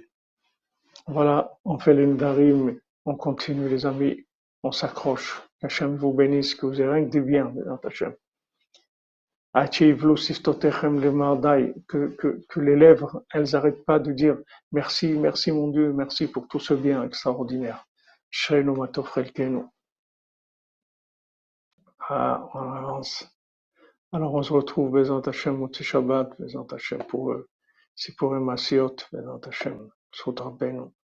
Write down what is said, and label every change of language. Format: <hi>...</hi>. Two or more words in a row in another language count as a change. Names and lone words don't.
<fr>Voilà, on fait les Ndarim, on continue les amis, on s'accroche. Hachem vous bénisse, que vous ayez rien que du bien, dans Hachem. Que les lèvres, elles n'arrêtent pas de dire merci, merci mon Dieu, merci pour tout ce bien extraordinaire.</fr> <he>אשרנו מה טוב חלקנו.</he> <fr>On avance. Alors on se retrouve,</fr> <he>בעזרת השם, מוצאי שבת, בעזרת השם, pour סיפורים מעשיות, בעזרת השם, זכות רבנו.</he>